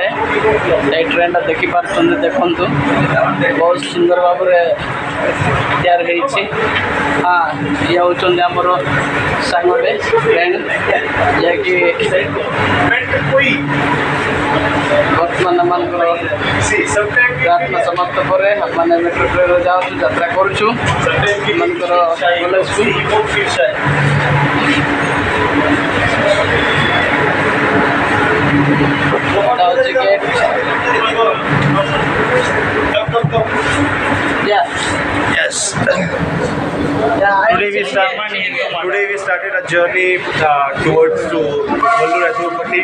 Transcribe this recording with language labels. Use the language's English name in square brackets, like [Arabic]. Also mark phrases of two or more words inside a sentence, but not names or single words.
[Odia] ଏଇ ଟ୍ରେନଟା ଦେଖିପାରୁଛନ୍ତି, ଦେଖନ୍ତୁ ବହୁତ ସୁନ୍ଦର ଭାବରେ ତିଆରି ହେଇଛି। ହଁ, ଇଏ ହେଉଛନ୍ତି ଆମର ସାଙ୍ଗଟେ ଫ୍ରେଣ୍ଡ, ଯାହାକି ବର୍ତ୍ତମାନ ଆମମାନଙ୍କର ପ୍ରାର୍ଥନା ସମାପ୍ତ ପରେ ଆମମାନେ [English] metro trainre [Odia] ଯାଉଛୁ, ଯାତ୍ରା କରୁଛୁ ଆମମାନଙ୍କର କଲେଜକୁ। [English] What was the gate? Yeah. Yes. Yeah. Today we started a journey towards to Vallur Athurpatti.